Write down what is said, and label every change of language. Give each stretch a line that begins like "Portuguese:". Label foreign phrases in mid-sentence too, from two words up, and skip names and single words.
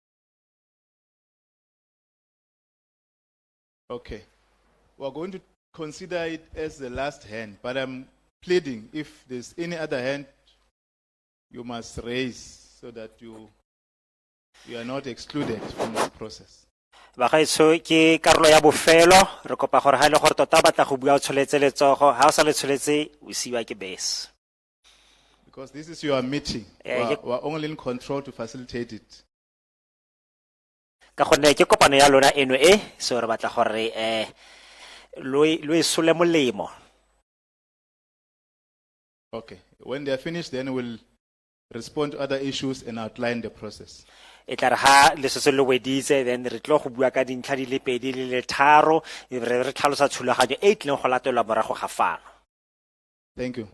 English: Okay, we're going to consider it as the last hand, but I'm pleading if there's any other hand, you must raise so that you are not excluded from the process.
Tswana: Bagaetso ke karolo ya bofelo re kopa gore ha ile gore tota batla go bua o tsholetse letsogo ha o sa le tsholetse o siwa ke bese.
English: Because this is your meeting. We're only in control to facilitate it.
Tswana: Ka gonne ke kopano ya lona eno so re batla gore lo isole molemo.
English: Okay, when they are finished then we'll respond to other issues and outline the process.
Tswana: E tla re ha le se le weditse then re tlo go bua ka dintlha di le pedi le tharo re tlhalosa tshulaganyo e tleng go latelwa morago ga fano.
English: Thank you.